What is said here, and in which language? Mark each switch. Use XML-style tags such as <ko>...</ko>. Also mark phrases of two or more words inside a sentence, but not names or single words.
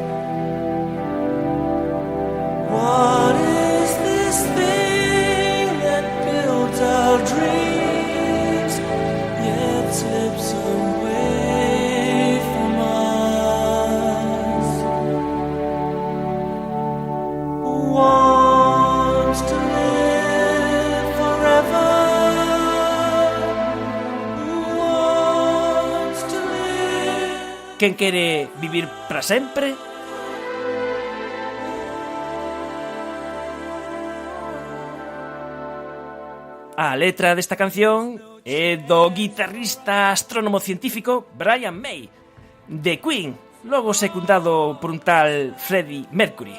<en>What is this thing that builds our dreams yet slips away from us? Wants to live forever. Wants to live.</en> <gl>Quen quere vivir para sempre? A letra desta canción é do guitarrista astrónomo científico Brian May, de Queen, logo secundado por un tal Freddie Mercury.</gl>